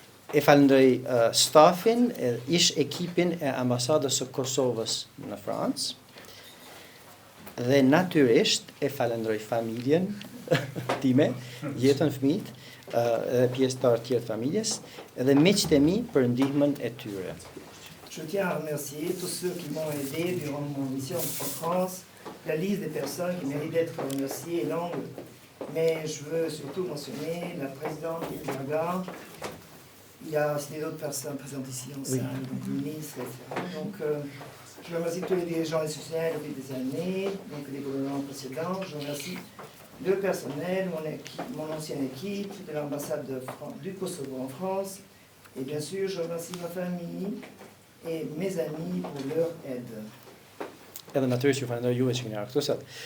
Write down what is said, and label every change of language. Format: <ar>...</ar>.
<sq>E falenderoj stafin, ish ekipin e ambasadës së Kosovës në Francë. Dhe natyrisht e falenderoj familjen time, jetën fëmijët, dhe pjesëtar tjerë të familjes, dhe miqtë e mi për ndihmën e tyre.</sq> <fr>Je tiens à remercier tous ceux qui m'ont aidé durant mon mission en France. La liste des personnes qui méritent d'être remerciées est longue, mais je veux surtout mentionner la présidente Ilmaga. Il y a aussi d'autres personnes présentes ici en salle, donc ministres, etc. Donc, je remercie tous les dirigeants institutionnels depuis des années, donc les gouvernements précédents. Je remercie le personnel, mon ancienne équipe de l'ambassade du Kosovo en France. Et bien sûr, je remercie ma famille et mes amis pour leur aide.</fr> <sq>Edhe natyrisht ju falenderoj juve që keni ardhur këtu sot.</sq>